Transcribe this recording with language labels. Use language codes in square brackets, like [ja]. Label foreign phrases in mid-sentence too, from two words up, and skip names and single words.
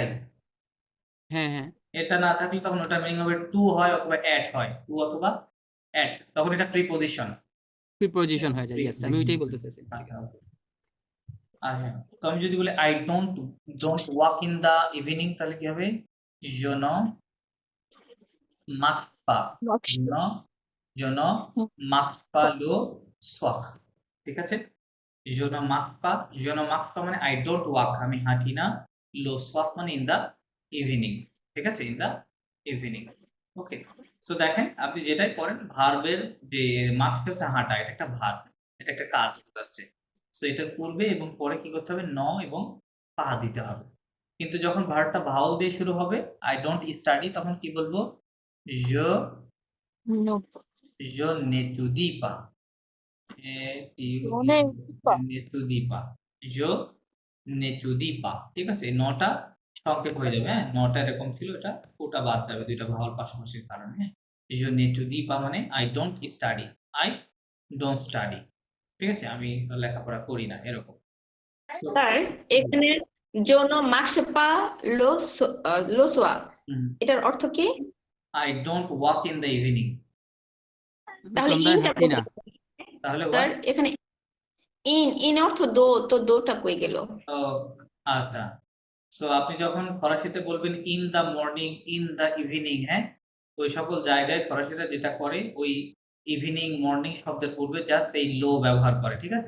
[bn] হ্যাঁ হ্যাঁ, এটা না থাকলে তখন ওটার মিনিং হবে টু হয় অথবা অ্যাট হয়, টু অথবা অ্যাট, তখন এটা প্রিপজিশন। প্রিপজিশন হয়ে যায়। ইয়েস, আমি ওইটাই বলতে চাইছি। ঠিক আচ্ছা, আছে। আর হ্যাঁ, তো আমি যদি বলি [en] I don't walk in the evening, [bn] তাহলে কি হবে? [fr] je ne marche pas, je ne marche pas le soir। [bn] ঠিক আছে, [fr] je ne marche pas [bn] মানে [en] I don't walk, [bn] আমি হাঁটি না। [fr] le soir [en] মানে in the evening. [bn] ঠিক আছে, [en] in the evening. [bn] ওকে, সো দেখেন, আপনি যেটাই করেন, ভার্বের যে মার্কটা হচ্ছে হাঁটা, এটা একটা ভার্ব, এটা একটা কাজ বোঝাচ্ছে। সো এটার পূর্বে এবং পরে কি করতে হবে? ন এবং পা দিতে হবে। কিন্তু যখন ভার্বটা ভাওয়াল দিয়ে শুরু হবে, [en] I don't study, [bn] তখন কি বলবো? [fr] je je n'étudie pas, n'étudie pas, je n'étudie pas। [bn] ঠিক আছে, এই নটা সংক্ষেপ হয়ে যাবে। হ্যাঁ, নটা এরকম ছিল, এটা ওটা বাদ যাবে দুইটা ভাওয়াল পাশাপাশির কারণে। হ্যাঁ, [fr] je n'étudie pas [en] মানে I don't study, I don't study. [bn] ঠিক আছে, আমি লেখাপড়া করি না, এরকম। So, স্যার এখানে [fr] je ne marche pas le soir, [bn] এটার অর্থ কি? [en] I don't walk in the evening, [bn] তাহলে সন্ধ্যায় ইনটা হাঁটি না। তাহলে স্যার what? এখানে ইন অর্থ দো, তো দোটা কই গেল? আচ্ছা, সো আপনি যখন ফরাসিতে বলবেন [en] in the morning, in the evening, [bn] হ্যাঁ, ওই সকল জায়গায় ফরাসিরা যেটা করে ওই [en] evening morning [bn] শব্দের পূর্বে জাস্ট এই লো ব্যবহার করে, ঠিক আছে?